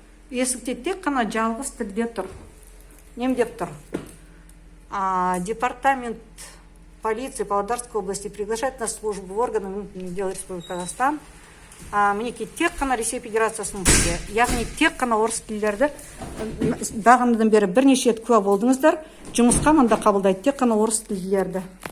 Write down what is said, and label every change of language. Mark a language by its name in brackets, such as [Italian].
[Kazakh] Есікте тек қана жалғыз тілде тұр. Немдеп тұр. [Russian] Департамент полиции Павлодарской области приглашает на службу в органы внутренних дел Республики Казахстан. [Kazakh] Мінекей, тек қана Ресей Федерациясының тілде, яғни тек қана орыс тілдерді бағанадан бері бірнеше рет куә болдыңыздар. Жұмысқа мында қабылдайды тек қана орыс тілдерді.